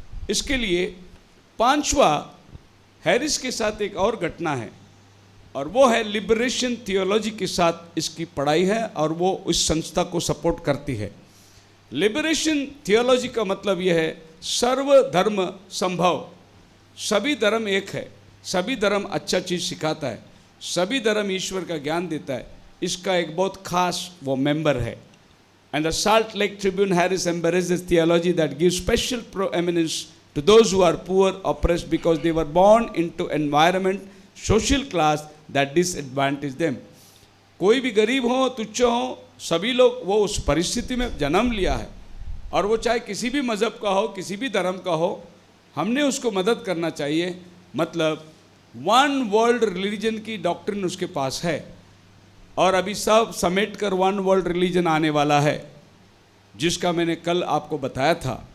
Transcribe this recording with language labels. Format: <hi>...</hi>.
<hi>इसके लिए 5वां हैरिस के साथ एक और घटना है, और वो है लिबरेशन थियोलॉजी के साथ इसकी पढ़ाई है, और वो इस संस्था को सपोर्ट करती है। लिबरेशन थियोलॉजी का मतलब यह है सर्वधर्म संभव, सभी धर्म एक है, सभी धर्म अच्छा चीज़ सिखाता है, सभी धर्म ईश्वर का ज्ञान देता है। इसका एक बहुत खास वो मेंबर है।</hi> <en>And the Salt Lake Tribune Harris embraces theology that gives special prominence to those who are poor, oppressed, because they were born into environment, social class that disadvantage them.</en> <hi>कोई भी गरीब हो, तुच्छ हो, सभी लोग वो उस परिस्थिति में जन्म लिया है, और वो चाहे किसी भी मज़हब का हो, किसी भी धर्म का हो, हमने उसको मदद करना चाहिए। मतलब वन वर्ल्ड रिलीजन की डॉक्ट्रिन उसके पास है, और अभी सब समेट कर वन वर्ल्ड रिलीजन आने वाला है, जिसका मैंने कल आपको बताया था।</hi>